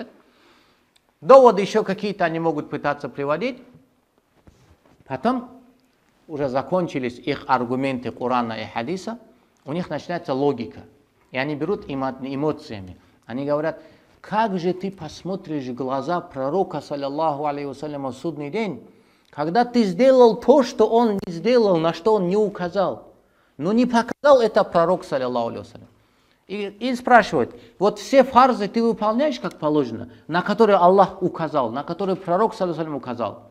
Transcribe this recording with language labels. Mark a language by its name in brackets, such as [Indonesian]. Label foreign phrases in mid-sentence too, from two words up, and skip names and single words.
[Russian] Доводы еще какие-то они могут пытаться приводить. Потом уже закончились их аргументы Корана и хадиса, у них начинается логика. И они берут эмоциями. Они говорят: как же ты посмотришь в глаза пророка, [Arabic] صلى الله عليه وسلم, [Russian] в судный день, когда ты сделал то, что он не сделал, на что он не указал. Но не показал это пророк, [Arabic] صلى الله عليه وسلم. [Russian] И спрашивают: вот все фарзы ты выполняешь как положено, на которые Аллах указал, на которые пророк, [Arabic] صلى الله عليه وسلم, [Russian] указал?